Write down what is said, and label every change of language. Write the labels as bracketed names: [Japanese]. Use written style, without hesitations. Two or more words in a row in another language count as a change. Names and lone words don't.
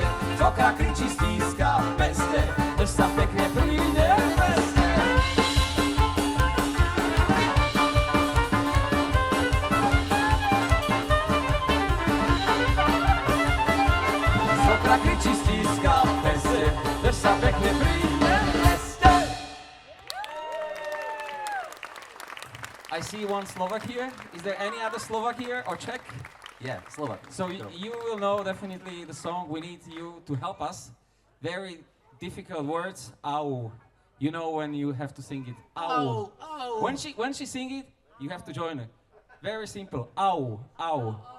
[Slovak] Svokra kričí, stíska peste, drž sa pekne pri neveste. Svokra kričí, stíska peste, drž sa pekne pri neveste. [English] I see one Slovak here. Is there any other Slovak here or Czech? Yeah, Slovak. So you will know definitely the song. We need you to help us. Very difficult words. Au. You know when you have to sing it. Au. Au. When she sing it, you have to join her. Very simple. Au. Au.